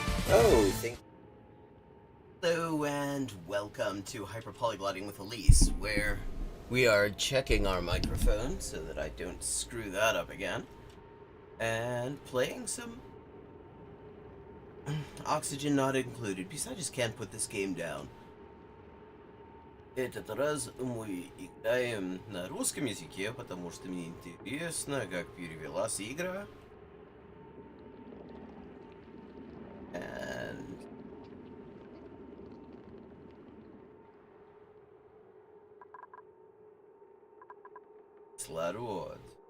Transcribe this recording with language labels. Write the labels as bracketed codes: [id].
[en] Oh, hello and welcome to Hyperpolyglotting with Elise, where we are checking our microphone so that I don't screw that up again, and playing some Oxygen Not Included, because I just can't put this game down. [ru] Этот раз мы играем на русском языке, потому что мне интересно, как перевелась игра. [en] And кислород.